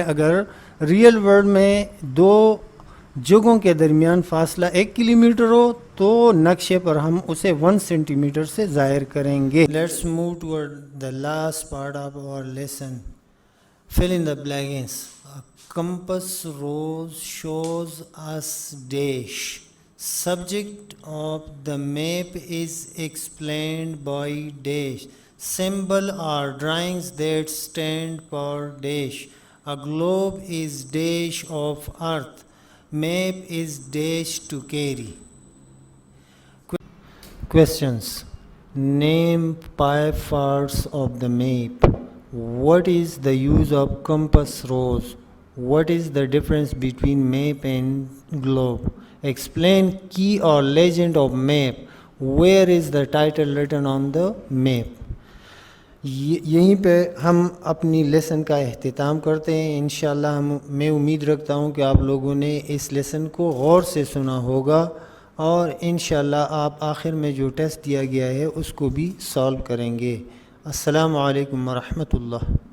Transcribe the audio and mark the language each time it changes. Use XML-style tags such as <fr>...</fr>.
<ur>اگر real world میں دو جگہوں کے درمیان فاصلہ 1 کلومیٹر ہو تو نقشے پر ہم اسے 1 سینٹی میٹر سے ظاہر کریں گے.</ur> <en>Let's move toward the last part of our lesson. Fill in the blanks. Compass rose shows us dash. Subject of the map is explained by dash. Symbol are drawings that stand for dash. A globe is dash of earth. Map is dash to carry. Questions. Name 5 parts of the map. What is the use of compass rose? What is the difference between map and globe? Explain key or legend of map. Where is the title written on the map?</en> <ur>یہیں پہ ہم اپنی lesson کا اختتام کرتے ہیں. انشاءاللہ میں امید رکھتا ہوں کہ آپ لوگوں نے اس لیسن کو غور سے سنا ہوگا اور انشاءاللہ آپ آخر میں جو ٹیسٹ دیا گیا ہے اس کو بھی سالو کریں گے. السلام علیکم ورحمۃ اللہ.</ur>